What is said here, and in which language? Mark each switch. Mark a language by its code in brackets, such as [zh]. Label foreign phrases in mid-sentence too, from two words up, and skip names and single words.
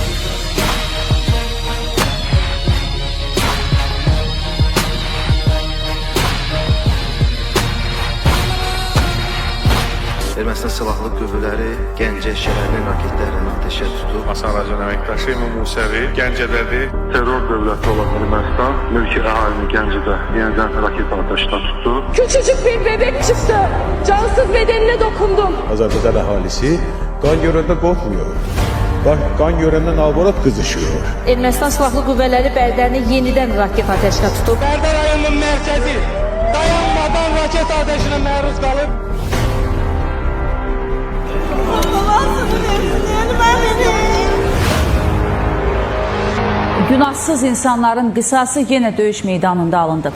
[az] Ermənistan Silahlı Qüvvələri Gəncə şəhərinin raketlərini atəşə tutub. Azərbaycan əməkdaşı İmam Musəvi Gəncədədi. Terror dövləti olan Ermənistan mülki əhalini Gəncədə yenidən raket atəşinə tutdu. [tr] Küçücük bir bebek çıktı. Cansız bedenine dokundum. [az] Azərbaycan əhalisi qan görəndə qorxmuyor. Qan görəndən alborat qızışıyor. Ermənistan Silahlı Qüvvələri Bərdəni yenidən raket ateşinə tutub. Bərdə rayonunun mərkəzi dayanmadan raket atəşinə məruz qalıb. Günahsız insanların qisası yenə döyüş meydanında alındı.